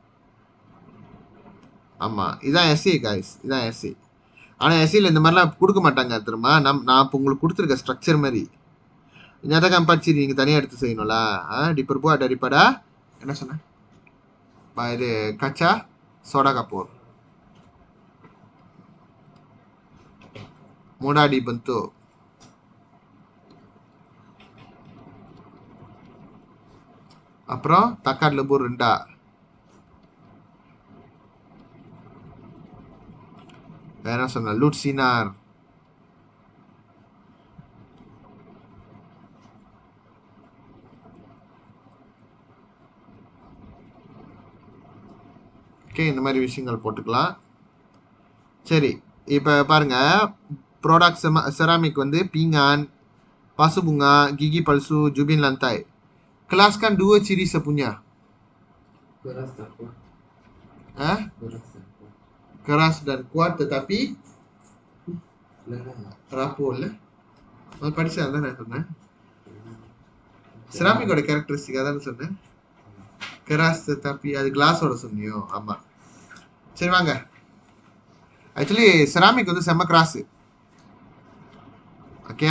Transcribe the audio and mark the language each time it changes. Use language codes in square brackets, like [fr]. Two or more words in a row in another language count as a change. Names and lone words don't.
[ta] ஆமா, இதான் [en] essay guys. [ta] இதான் essay. ஆனா essayல இந்த மாதிரிலாம் கொடுக்க மாட்டாங்க தெரியுமா? நான் இப்போ உங்களுக்கு கொடுத்துருக்க ஸ்ட்ரக்சர் மாதிரி. [ms] Nyatakan 4 ciri [ta] நீங்க தனியா எடுத்து செய்யணும்ல. [ms] Diperbuat daripada [ta] என்ன சொன்ன? [ms] இது kaca soda kapur. Mudah dibentuk. அப்புறம் takat lebur rendah. [ta] என்ன சொன்ன [ms] lut sinar. [ta] ஓகே, இந்த மாதிரி விஷயங்கள் போட்டுக்கலாம். சரி, இப்போ பாருங்க, ப்ராடக்ட் செராமிக் வந்து [ms] pinggan, pasu bunga, gigi palsu, jubin lantai. Kelaskan 2 ciri sepunya. Keras tak kuat. Hah? Keras tak kuat. Keras dan kuat tetapi Lengan. rapol. [ta] அது படிச்சா தான் நான் சொன்னேன். செராமிக்கோட கேரக்டரிஸ்டிக் அதான் சொன்னேன். [ms] keras tapi [ta] அது கிளாஸோட சொன்னியோ? ஆமா. சரி வாங்க. ஆக்சுவலி செராமிக் வந்து செம்ம கிராஸ். ஓகேயா?